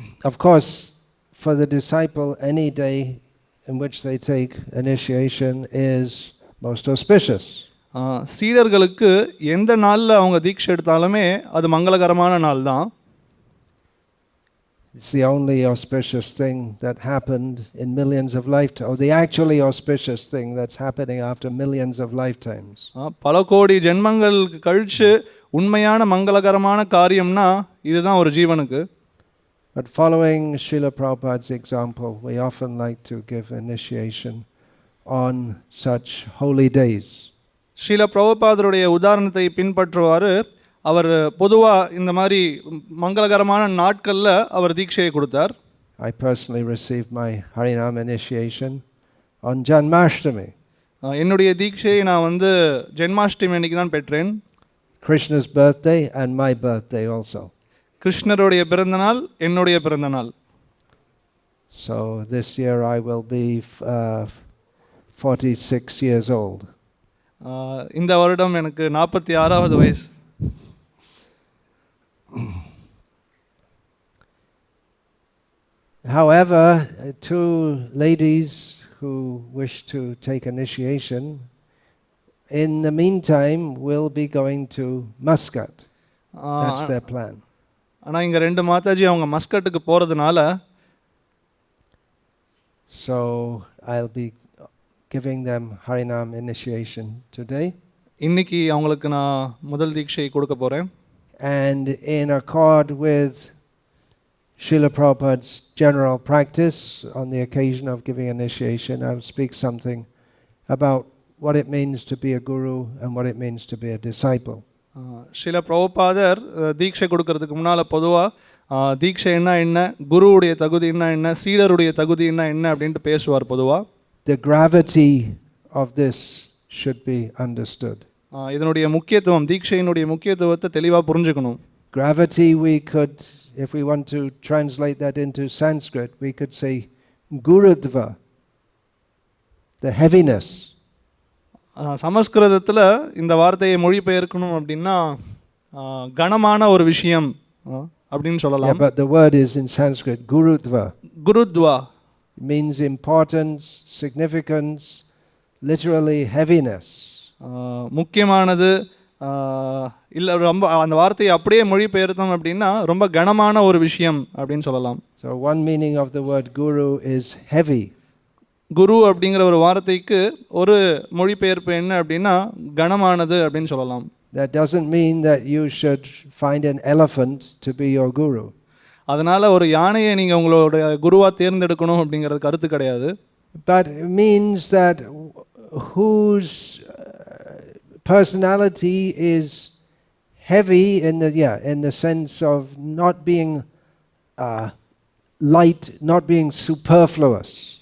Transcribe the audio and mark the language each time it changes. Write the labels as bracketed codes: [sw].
[en] Of course, for the disciple, any day in which they take initiation is most auspicious. [ta] சீடர்களுக்கு எந்த நாளில் அவங்க தீட்சை எடுத்தாலுமே அது மங்களகரமான நாள் தான். [en] It's the only auspicious thing that happened in millions of lifetimes, or the actually auspicious thing that's happening after millions of lifetimes. [ta] பல கோடி ஜென்மங்கள் கழிச்சு உண்மையான மங்களகரமான காரியம்னா இதுதான் ஒரு ஜீவனுக்கு. [en] But following Srila Prabhupada's example, we often like to give initiation on such holy days. [ta] Srila பிரபுபாதருடைய உதாரணத்தை பின்பற்றுவார். அவர் பொதுவாக இந்த மாதிரி மங்களகரமான நாட்களில் அவர் தீட்சையை கொடுத்தார். [en] I personally received my Harinam initiation on Janmashtami. [ta] என்னுடைய தீட்சையை நான் ஜென்மாஷ்டமி அன்னைக்கு தான் பெற்றேன். [en] Krishna's birthday and my birthday also. [ta] கிருஷ்ணருடைய பிறந்தநாள், என்னுடைய பிறந்தநாள். [en] So this year I will be 46 years old. [ta] இந்த வருடம் எனக்கு 46வது வயசு. [en] However, two ladies who wish to take initiation, in the meantime, will be going to Muscat. That's their plan. [ta] ஆனால் இங்கே 2 மாதாஜி அவங்க மஸ்கட்டுக்கு போகிறதுனால, [en] so I'll be giving them Harinam initiation today. [ta] இன்னைக்கு அவங்களுக்கு நான் முதல் தீட்சை கொடுக்க போகிறேன். [en] And in accord with Srila Prabhupada's general practice, on the occasion of giving initiation, I will speak something about what it means to be a guru and what it means to be a disciple. [ta] Srila பிரபுபாதர் தீட்சை கொடுக்கறதுக்கு முன்னால் பொதுவாக தீட்சை என்ன, குருவுடைய தகுதி என்ன, சீடருடைய தகுதி என்ன அப்படின்ட்டு பேசுவார் பொதுவாக. [en] The gravity of this should be understood. [ta] இதனுடைய முக்கியத்துவம், தீட்சையினுடைய முக்கியத்துவத்தை தெளிவாக புரிஞ்சுக்கணும். [en] Gravity, we could, if we want to translate that into Sanskrit, we could say gurudva, the heaviness. [ta] சமஸ்கிருதத்தில் இந்த வார்த்தையை மொழிபெயர்க்கணும் அப்படின்னா கனமான ஒரு விஷயம் அப்படின்னு சொல்லலாம். [en] Yeah, but the word is in Sanskrit gurudva. [ta] குருத்வா [en] means importance, significance, literally heaviness. [ta] முக்கியமானது இல்லை, ரொம்ப அந்த வார்த்தையை அப்படியே மொழிபெயர்த்தோம் அப்படின்னா ரொம்ப கனமான ஒரு விஷயம் அப்படின்னு சொல்லலாம். [en] So one meaning of the word guru is heavy. [ta] குரு அப்படிங்கிற ஒரு வார்த்தைக்கு ஒரு மொழிபெயர்ப்பு என்ன அப்படின்னா கனமானது அப்படின்னு சொல்லலாம். [en] That doesn't mean that you should find an elephant to be your guru. [ta] அதனால் ஒரு யானையை நீங்கள் உங்களோட குருவாக தேர்ந்தெடுக்கணும் அப்படிங்கிறது கருத்து கிடையாது. [en] But it means that whose personality is heavy in the sense of not being light, not being superfluous.